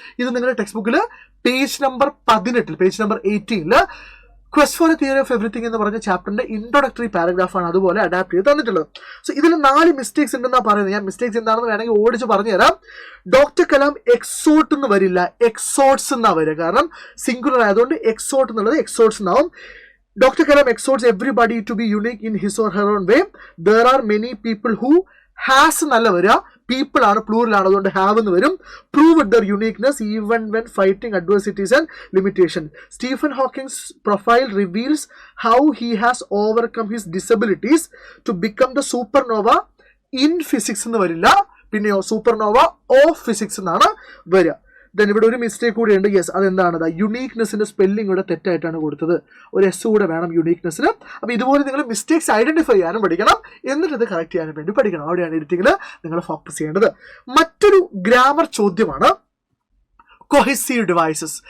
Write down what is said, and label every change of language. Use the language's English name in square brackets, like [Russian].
[Malayalam] ഇത് നിങ്ങളുടെ ടെക്സ്റ്റ് ബുക്കിൽ page number 18, page number 18 quest for A theory of everything എന്ന് പറഞ്ഞ ചാപ്റ്ററിന്റെ ഇൻട്രോഡക്ടറി പാരഗ്രാഫാണ് അതുപോലെ അഡാപ്റ്റ് ചെയ്ത് തന്നിട്ടുള്ളത്. സോ ഇതിൽ 4 മിസ്റ്റേക്സ് ഉണ്ടെന്നാണ് പറയുന്നത്. ഞാൻ മിസ്റ്റേക്സ് എന്താണെന്ന് വേണമെങ്കിൽ ഓടിച്ച് പറഞ്ഞുതരാം. ഡോക്ടർ കലാം എക്സോട്ട് എന്ന് വരില്ല, എക്സോട്ട്സ് എന്നാ വരിക. കാരണം സിംഗുലർ ആയതുകൊണ്ട് എക്സോട്ട് എന്നുള്ളത് എക്സോട്ട്സ് എന്നാവും. [English] Dr. Kalam exhorts everybody to be unique in his or her own way. There are many people who has [Malayalam] എന്നല്ല വരിക, പീപ്പിൾ ആണ്, പ്ലൂറൽ ആണ്, അതുകൊണ്ട് ഹാവ് എന്ന് വരും. [English] Prove their uniqueness even when fighting adversities and limitation. Stephen Hawking's profile reveals how he has overcome his disabilities to become the supernova in physics [Malayalam] എന്ന് വരില്ല, പിന്നെയോ സൂപ്പർനോവ ഓഫ് ഫിസിക്സ് എന്നാണ് വരിക. ദെൻ ഇവിടെ ഒരു മിസ്റ്റേക്ക് കൂടെ ഉണ്ട്. യെസ്, അതെന്താണ്, യുണീക്നെസിന്റെ സ്പെല്ലിംഗ് കൂടെ തെറ്റായിട്ടാണ് കൊടുത്തത്. ഒരു എസ് കൂടെ വേണം യുണീക്നെസ്സിന്. അപ്പോൾ ഇതുപോലെ നിങ്ങൾ മിസ്റ്റേക്സ് ഐഡന്റിഫൈ ചെയ്യാനും പഠിക്കണം, എന്നിട്ട് ഇത് കറക്റ്റ് ചെയ്യാനും വേണ്ടി പഠിക്കണം. അവിടെയാണ് എഡിറ്റിംഗിൽ നിങ്ങൾ ഫോക്കസ് ചെയ്യേണ്ടത്. മറ്റൊരു ഗ്രാമർ ചോദ്യമാണ് കൊഹസീവ് ഡിവൈസസ്.